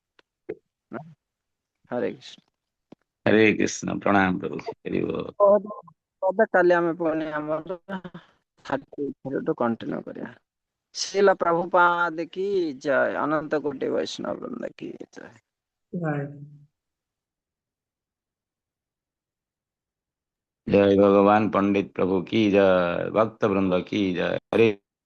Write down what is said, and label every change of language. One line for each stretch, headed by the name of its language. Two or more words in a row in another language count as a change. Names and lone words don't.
Odia: ହରେ କୃଷ୍ଣ। ହରେ କୃଷ୍ଣ, ପ୍ରଣାମ ପ୍ରଭୁ। ହରି ବୋଲ। ଏବେ କାଲି ଆମେ ପୁଣି ଆମର କଣ୍ଟିନ୍ୟୁ କରିବା। ଶ୍ରୀଲ ପ୍ରଭୁପାଦ କି ଜୟ, ଅନନ୍ତ କୋଟି ବୈଷ୍ଣବ ବୃନ୍ଦ କି ଜୟ।
English: Right.
Hindi: जय भगवान पंडित प्रभु की जय, भक्त वृंद की जय। हरे